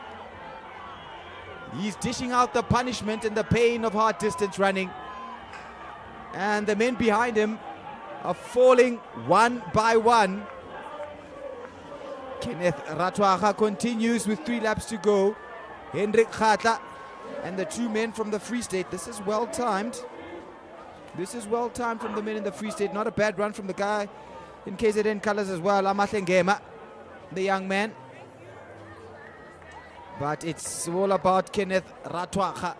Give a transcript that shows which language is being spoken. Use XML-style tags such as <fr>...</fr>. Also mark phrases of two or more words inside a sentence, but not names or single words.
<en>He's dishing out the punishment and the pain of hard distance running. And the men behind him are falling one by one. Kenneth Ratwaga continues with 3 laps to go. Hendrik Gatla and the 2 men from the Free State. This is well timed. This is well timed from the men in the Free State. Not a bad run from the guy in KZN colors as well, Amahle Ngema, the young man. But it's all about Kenneth Ratwaga.</en>